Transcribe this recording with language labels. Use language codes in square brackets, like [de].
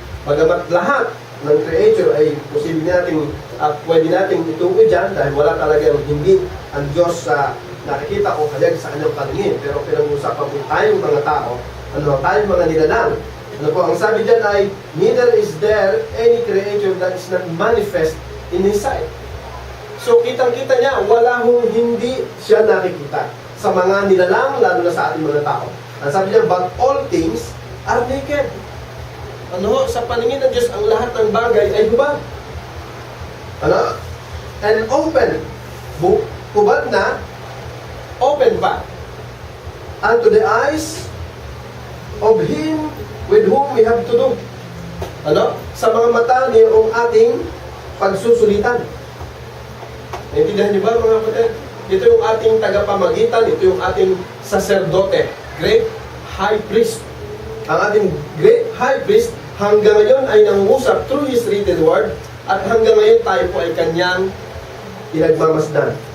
[tl] Bagamat lahat ng creature ay posible natin at pwede natin itukoy dyan dahil wala talagang hindi ang Diyos sa nakikita o kalyag sa kanyang paningin. Pero pinag-uusapan po tayong mga tao, tayong mga nilalang. Ano po, ang sabi dyan ay, [en] neither is there any creature that is not manifest in His sight. [tl] So, kitang-kita niya, wala hong hindi siya nakikita sa mga nilalang, lalo na sa ating mga tao. Ang sabi niya, [en] but all things are naked. [tl] Ano, sa paningin ng Diyos, ang lahat ng bagay ay hubad. Ano? And open. Hubad na, open pa. [en] Unto the eyes of Him with whom we have to do. [tl] Ano? Sa mga mata niyong ating pagsusulitan. Naintindihan niyo ba mga kapatid? Ito yung ating tagapamagitan, ito yung ating saserdote, [en] great high priest. [tl] Ang ating great high priest hanggang ngayon ay nangungusap [en] through His written word [tl] at hanggang ngayon tayo po ay kanyang pinagmamasdan.